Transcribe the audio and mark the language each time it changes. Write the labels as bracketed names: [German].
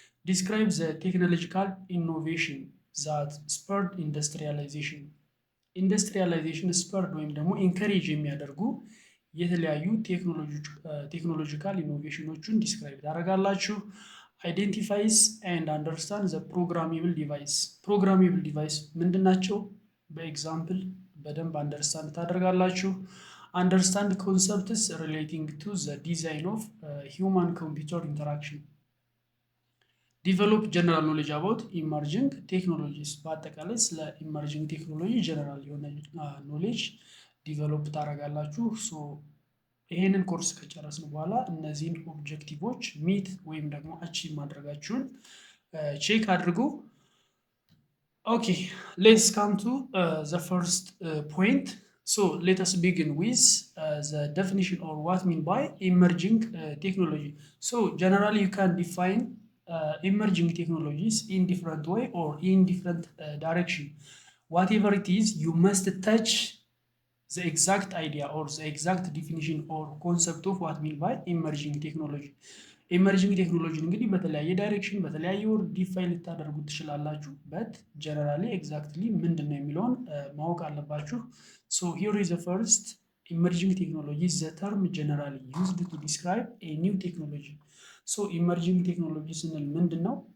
[English] ዲስክራይብ ዘ ቴክኖሎጂካል ኢኖቬሽን ዛት ስፐርድ ኢንዱስትሪያላይዜሽን። [Amharic] ኢንዱስትሪያላይዜሽን ስፐርድ ወይም ደግሞ ኢንከሬጅ የሚያደርጉ የተለያዩ ቴክኖሎጂካል ኢኖቬሽኖችን ዲስክራይብ ታደርጋላችሁ። [English] አይዴንቲፋይስ ኤንድ አንደርስታንድ ዘ ፕሮግራሜብል ዲቫይስ። [Amharic] ፕሮግራሜብል ዲቫይስ ምንድን ናቸው? በኤግዛምፕል በደንብ አንደርስታንድ ታደርጋላችሁ። [English] Understand concepts relating to the design of human-computer interaction. Develop general knowledge about emerging technologies. [Amharic] በአጠቃላይ ስለ ኢመርጂንግ ቴክኖሎጂ ጀነራል የሆነ ኖሌጅ ዲቨሎፕ ታደርጋላችሁ። ይሄንን ኮርስ ከጨረስን በኋላ እነዚህን ኦብጀክቲቮች ሚት ወይም ደግሞ አቺቭ ማድረጋችሁን ቼክ አድርጉ። [English] ኦኬ ሌትስ ካም ቱ ዘ ፈርስት ፖይንት. So let us begin with the definition or what mean by emerging technology. So generally you can define emerging technologies in different way or in different direction. Whatever it is, you must touch the exact idea or the exact definition or concept of what mean by emerging technology. [Amharic] ኢመርጂንግ ቴክኖሎጂ እንግዲህ በተለያየ ዳይሬክሽን በተለያየ ወርድ ዲፋይን ልታደርጉት ትችላላችሁ። በት ጀነራሊ ኤግዛክትሊ ምንድን ነው የሚለውን ማወቅ አለባችሁ። [English] ሶ ሂር ኢዝ ዘ ፈርስት ኢመርጂንግ ቴክኖሎጂ ዘ ተርም ጀነራሊ ዩዝድ ቱ ዲስክራይብ ኤ ኒው ቴክኖሎጂ። [Amharic] ሶ ኢመርጂንግ ቴክኖሎጂ ስንል ምንድን ነው?